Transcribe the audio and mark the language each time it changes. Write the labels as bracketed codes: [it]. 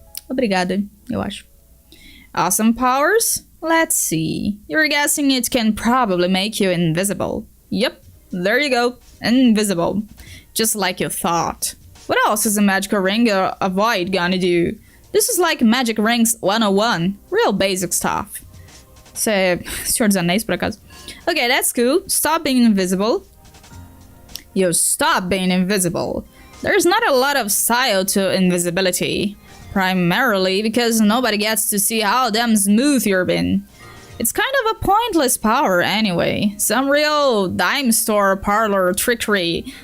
[pt] Obrigada, eu acho. [en] Awesome powers? Let's see. You're guessing it can probably make you invisible. Yep, there you go. Invisible. Just like you thought. What else is a magical ring or a void gonna do? This is like Magic Rings 101. Real basic stuff. [pt] Isso é Senhor dos Anéis, por acaso. [en] Okay, that's cool. Stop being invisible. You stop being invisible. There's not a lot of style to invisibility. Primarily because nobody gets to see how damn smooth you're been. It's kind of a pointless power anyway. Some real dime store parlor trickery.